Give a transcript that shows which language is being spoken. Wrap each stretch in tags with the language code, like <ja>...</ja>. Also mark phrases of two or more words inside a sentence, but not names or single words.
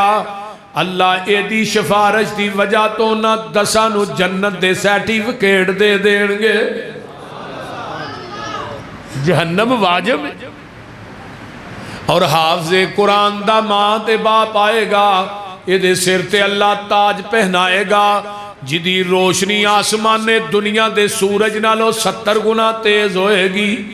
<pa>اللہ اے دی سفارش دی وجہ تو انہاں 10 نو جنت دے سرٹیفکیٹ دے دیں گے. جہنم واجب ہے. اور حافظ قرآن دا ماں تے باپ آئے گا، یہ دے سر تے اللہ تاج پہنائے گا جدی روشنی آسمان نے دنیا دے سورج نالو 70 گنا تیز ہوئے گی.</pa>